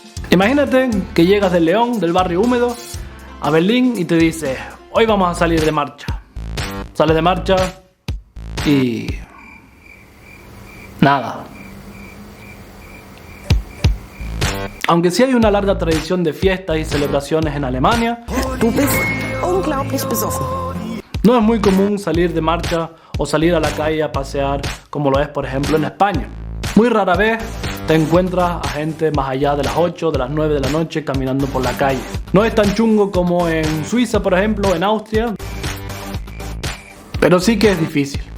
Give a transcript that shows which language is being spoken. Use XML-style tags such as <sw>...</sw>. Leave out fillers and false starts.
<es>Imagínate que llegas de León, del barrio húmedo, a Berlín y te dice: hoy vamos a salir de marcha. Sales de marcha y... nada. Aunque sí hay una larga tradición de fiestas y celebraciones en Alemania,</es> <de>Du bist unglaublich besoffen.</de> <es>no es muy común salir de marcha o salir a la calle a pasear como lo es por ejemplo en España. Muy rara vez te encuentras a gente más allá de las 8, de las 9 de la noche caminando por la calle. No es tan chungo como en Suiza, por ejemplo, en Austria, pero sí que es difícil.</es>